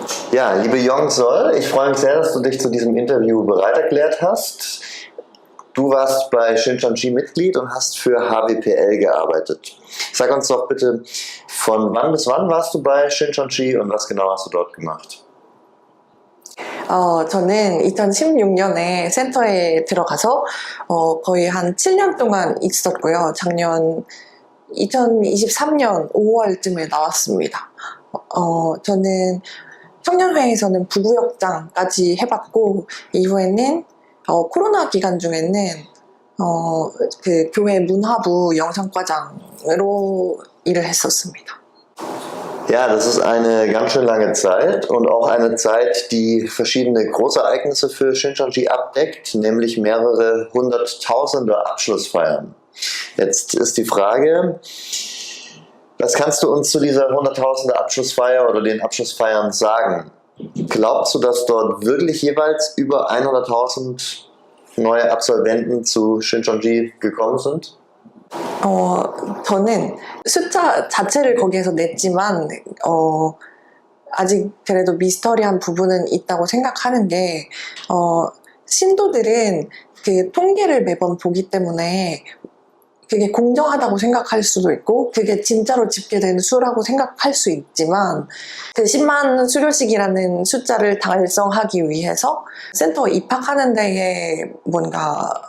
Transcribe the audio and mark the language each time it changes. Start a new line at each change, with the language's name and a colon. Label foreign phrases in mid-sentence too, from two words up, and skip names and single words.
German: Ja, liebe Yongsol, ich freue mich sehr, dass du dich zu diesem Interview bereit erklärt hast. Du warst bei Shincheonji Mitglied und hast für HWPL gearbeitet. Sag uns doch bitte, von wann bis wann warst du bei Shincheonji und was genau hast du dort gemacht?
Korean: 저는 2016년에 센터에 들어가서 거의 한 7년 동안 있었고요. 작년 2023년 5월쯤에 나왔습니다. 저는 청년회에서는 부구역장까지 해봤고, 이후에는 코로나 기간 중에는 그 교회 문화부 영상과장으로 일을 했었습니다.
German: Ja, das ist eine ganz schön lange Zeit und auch eine Zeit, die verschiedene Großereignisse für Shincheonji abdeckt, nämlich mehrere hunderttausende Abschlussfeiern. Jetzt ist die Frage, was kannst du uns zu dieser hunderttausende Abschlussfeier oder den Abschlussfeiern sagen? Glaubst du, dass dort wirklich jeweils über 100.000 neue Absolventen zu Shincheonji gekommen sind?
Korean: 저는 숫자 자체를 거기에서 냈지만 아직 그래도 미스터리한 부분은 있다고 생각하는 게 신도들은 그 통계를 매번 보기 때문에 그게 공정하다고 생각할 수도 있고 그게 진짜로 집계된 수라고 생각할 수 있지만 그 10만 수료식이라는 숫자를 달성하기 위해서 센터 입학하는 데에 뭔가